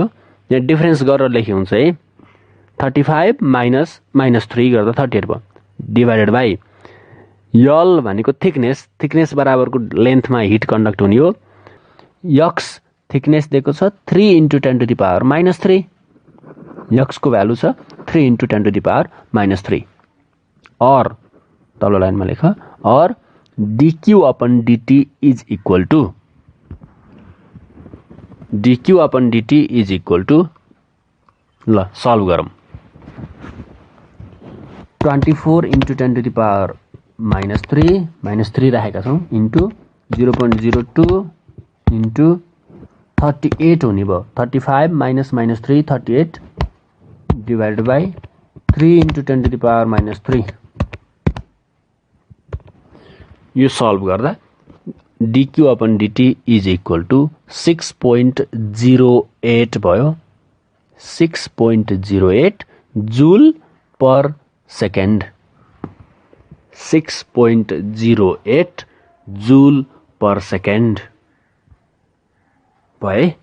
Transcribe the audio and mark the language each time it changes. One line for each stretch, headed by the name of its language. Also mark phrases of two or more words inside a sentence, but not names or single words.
Nepali: यहाँ डिफरेन्स गरेर लेखे हुन्छ है, 35 माइनस -3 गर्दा 38 भयो,
English: divided by
Nepali: यल भनेको थिकनेस, थिकनेस बराबरको लेन्थमा
English: heat conduct
Nepali: हुने हो।
English: x thickness
Nepali: दिएको छ
English: 3 into 10 to the power -3,
Nepali: यक्सको भ्यालु छ
English: 3 into 10 to the power -3.
Nepali: और तल्लो लाइनमा लेख, और
English: dq upon dt is equal to dq upon dt is equal to,
Nepali: ल सल्भ गरौँ,
English: 24 into 10 to the power -3
Nepali: राखेका छौँ
English: into 0.02 into 38
Nepali: हुने भयो,
English: 35 minus -3 38 divided by 3 into 10 to the power -3.
Nepali: यो सल्भ गर्दा
English: dq upon dt is equal to 6.08 भयो, 6.08 joule per second, 6.08 joule per second
Nepali: भयो है।